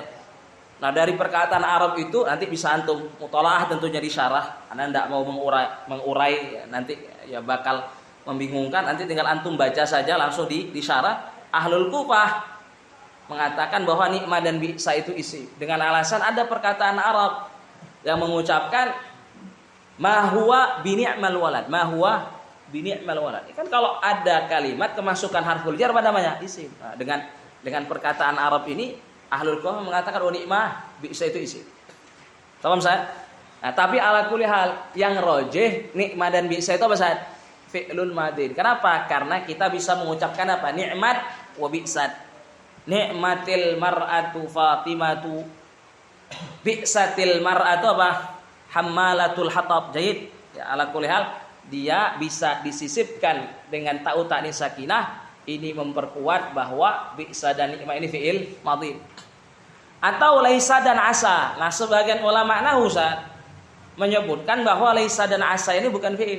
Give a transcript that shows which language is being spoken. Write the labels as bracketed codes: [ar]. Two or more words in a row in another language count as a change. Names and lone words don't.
[id] Nah dari perkataan Arab itu nanti bisa antum mutalaah tentunya di syarah. Anda tidak mau mengurai ya, nanti ya bakal membingungkan. Nanti tinggal antum baca saja langsung di syarah. Ahlul Kufah mengatakan bahwa ni'ma dan bisa itu isi dengan alasan ada perkataan Arab yang mengucapkan [ar] ما هو بنعم الولد, ما هو بنعم الولد. [id] Kan kalau ada kalimat kemasukan [ar] حرف الجر [id] pada namanya isim. Nah, dengan perkataan Arab ini ahlul Kufah mengatakan ni'mah bisa itu isi. Paham saya? Nah, tapi [ar] على كل حال [id] yang rajih ni'mah dan bisa itu apa Ustaz? [ar] فعل ماض. Kenapa? [id] Karena kita bisa mengucapkan apa? [ar] نعمت وبئست. نعمت المرأة فاطمة. بئست المرأة apa? حمالة الحطب جاهد. [id] Ya, [ar] على كل حال [id] dia bisa disisipkan dengan [ar] تاء التأنيث الساكنة. [id] Ini memperkuat bahwa bi'sa dan ni'mah ini [ar] فعل ماض. [id] Atau laisa dan asa. Nah, sebagian ulama nahwu menyebutkan bahwa laisa dan asa ini bukan fi'il.